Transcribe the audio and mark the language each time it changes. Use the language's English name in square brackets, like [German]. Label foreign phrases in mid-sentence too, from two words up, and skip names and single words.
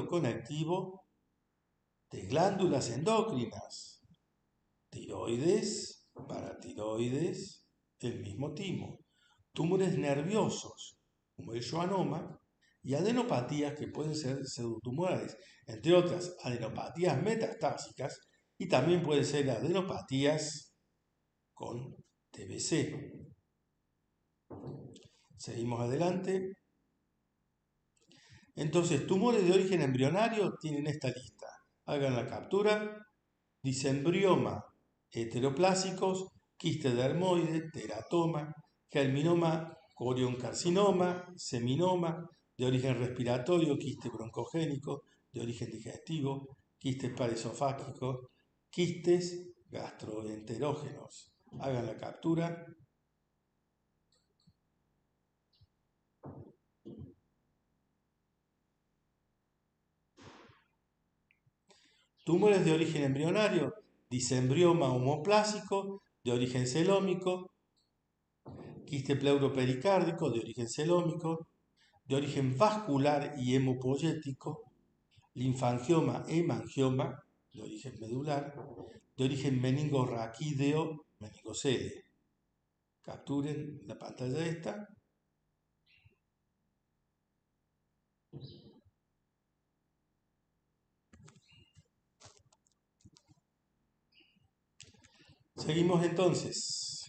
[Spanish] conectivo, de glándulas endocrinas, tiroides, paratiroides, el mismo timo, tumores nerviosos, como el schwannoma, y adenopatías que pueden ser pseudotumorales, entre otras adenopatías metastásicas, y también pueden ser adenopatías con TBC. Seguimos adelante. Entonces, tumores de origen embrionario tienen esta lista. Hagan la captura. Disembrioma, heteroplásicos, quiste dermoide, teratoma, germinoma, corioncarcinoma, seminoma, de origen respiratorio, quiste broncogénico, de origen digestivo, quistes paraesofágicos, quistes gastroenterógenos. Hagan la captura. Tumores de origen embrionario, disembrioma homoplásico, de origen celómico, quiste pleuropericárdico, de origen celómico, de origen vascular y hemopoyético, linfangioma, hemangioma, de origen medular, de origen meningorraquídeo, meningocele. Capturen la pantalla esta. Seguimos entonces.